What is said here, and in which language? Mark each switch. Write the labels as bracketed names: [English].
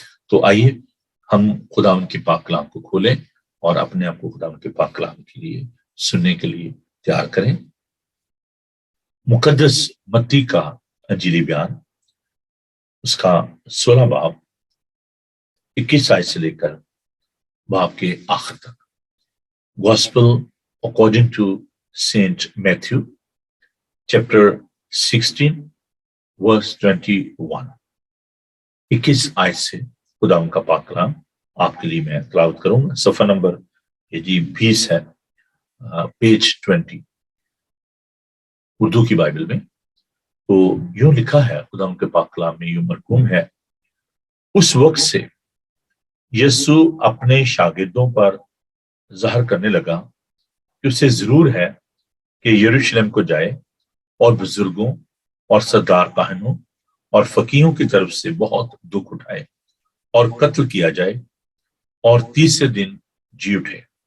[Hindi] तो आइए हम खुदावंद के पाक कलाम को खोलें और अपने आप को खुदावंद के पाक कलाम के लिए सुनने के लिए तैयार करें। मुकद्दस मत्ती का अंजीली बयान, उसका 16 बाब 21 आयत से लेकर बाब के आखिर तक। [English] Gospel according to Saint Matthew, chapter 16, verse 21। [Hindi] 21 आयत से खुदा उनका पाक कलाम आपके लिए मैं तिलावत करूंगा। सफा नंबर ये जी 20 है, पेज 20 उर्दू की बाइबल में। तो यूं लिखा है खुदा उनके पाक कलाम में, यूं मरकूम है, उस वक्त से यीशु अपने शागिर्दों पर ज़ाहिर करने लगा कि उसे जरूर है कि यरूशलेम को जाए और बुजुर्गों और सरदार काहनों और फकीहों की तरफ से बहुत दुख उठाए और कत्ल किया जाए और तीसरे दिन जी उठे।